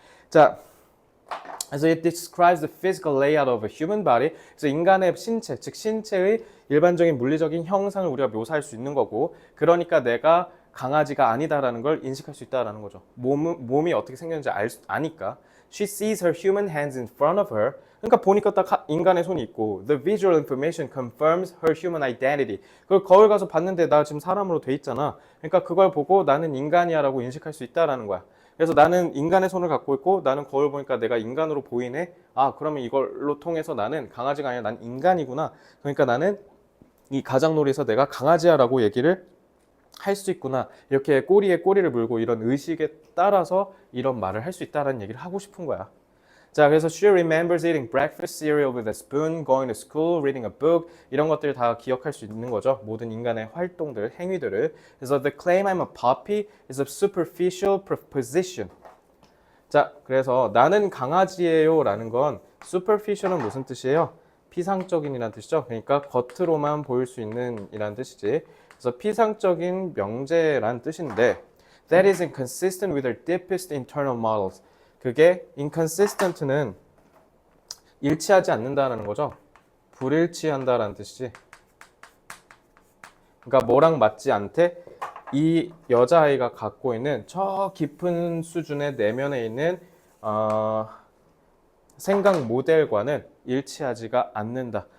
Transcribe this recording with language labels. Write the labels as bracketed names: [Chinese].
[Korean] 자, 그래서 [English] it describes the physical layout of a human body. [Korean] 그래서 인간의 신체, 즉 신체의 일반적인 물리적인 형상을 우리가 묘사할 수 있는 거고, 그러니까 내가 강아지가 아니다라는 걸 인식할 수 있다라는 거죠. 몸이 어떻게 생겼는지 아니까. [English] She sees her human hands in front of her. [Korean] 그러니까 보니까 딱 인간의 손이 있고 [English] the visual information confirms her human identity. [Korean] 그걸 거울 가서 봤는데 나 지금 사람으로 돼 있잖아. 그러니까 그걸 보고 나는 인간이야 라고 인식할 수 있다라는 거야. 그래서 나는 인간의 손을 갖고 있고 나는 거울 보니까 내가 인간으로 보이네. 아, 그러면 이걸로 통해서 나는 강아지가 아니라 난 인간이구나. 그러니까 나는 이 가장놀이에서 내가 강아지야 라고 얘기를 할 수 있구나. 이렇게 꼬리에 꼬리를 물고 이런 의식에 따라서 이런 말을 할 수 있다는 얘기를 하고 싶은 거야. 자, 그래서 [English] she remembers eating breakfast cereal with a spoon, going to school, reading a book [Korean] 이런 것들을 다 기억할 수 있는 거죠. 모든 인간의 활동들, 행위들을. 그래서 [English] the claim I'm a puppy is a superficial proposition. [Korean] 자, 그래서 나는 강아지예요 라는 건 superficial은 무슨 뜻이에요? 피상적인이라는 뜻이죠. 그러니까 겉으로만 보일 수 있는 이라는 뜻이지. 그래서 피상적인 명제란 뜻인데 [English] that is inconsistent with our deepest internal models. [Korean] 그게 inconsistent는 일치하지 않는다는 거죠. 불일치한다라는 뜻이지. 그러니까 뭐랑 맞지 않대? 이 여자아이가 갖고 있는 저 깊은 수준의 내면에 있는 생각 모델과는 일치하지가 않는다.